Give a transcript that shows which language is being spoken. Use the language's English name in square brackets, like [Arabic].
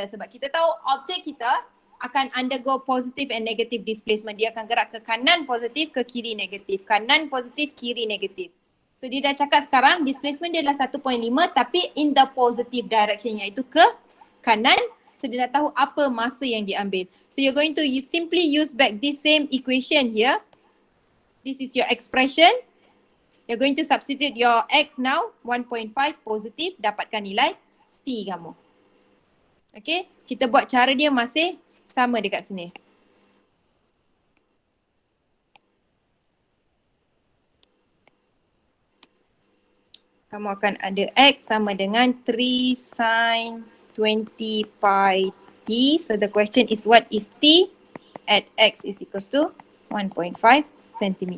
[Malay] Sebab kita tahu objek kita akan [English] undergo positive and negative displacement. [Malay] Dia akan gerak ke kanan positif, ke kiri negatif. Kanan positif, kiri negatif. So dia dah cakap sekarang displacement dia adalah 1.5 tapi [English] in the positive direction, [Malay] iaitu ke kanan. So dia dah tahu apa masa yang diambil. [English] So you're going to simply use back this same equation here. This is your expression. You're going to substitute your x now, 1.5 positive, [Malay] dapatkan nilai T kamu. Okay, kita buat cara dia masih sama dekat sini. Kamu akan ada X sama dengan 3 sin 20 pi T. [English] So the question is what is T at X is equals to 1.5 cm.